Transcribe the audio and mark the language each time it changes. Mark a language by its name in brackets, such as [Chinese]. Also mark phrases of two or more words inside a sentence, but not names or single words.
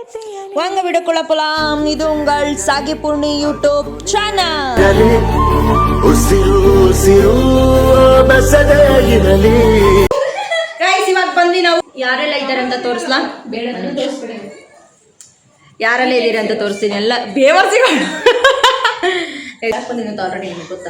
[Tamil] வாங்க வீடியோக்குள்ள போலாம். இது உங்கள் சாகி பூர்ணி யூடியூப் சேனல். [Kannada] ಗೈಸ್ ಇವಾಗ ಬಂದ್ವಿ ನಾವು. ಯಾರೆಲ್ಲ ಇದ್ದಾರೆ ಅಂತ ತೋರಿಸ್ಲಾ? ಯಾರೆಲ್ಲ ಇದ್ದೀರಿ ಅಂತ ತೋರಿಸ್ತೀನಿ. ಎಲ್ಲ ಬೇವರ್ಸಿಗಳು ಬಂದಿದ್ದು ಆಲ್ರೆಡಿ ನಿಮಗೆ ಗೊತ್ತಲ್ಲ.